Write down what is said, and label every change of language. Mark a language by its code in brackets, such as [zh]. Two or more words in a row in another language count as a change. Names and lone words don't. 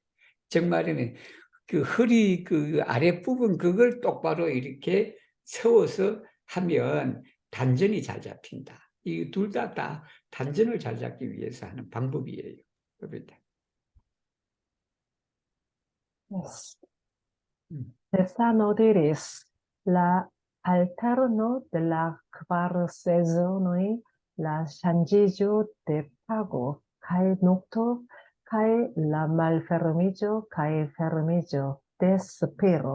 [ko] 정말이면 그 허리 그 아랫부분 그걸 똑바로 이렇게 세워서 하면 단전이 잘 잡힌다. 이 둘 다 단전을 잘 잡기 위해서 하는 방법이에요. 그렇다. [en] Yes. 음. [eo] Stefano diris, la alterno de la kvar sezonoj, la ŝanĝiĝo de tago kaj nokto, kaj la malfermiĝo kaj fermiĝo de spiro.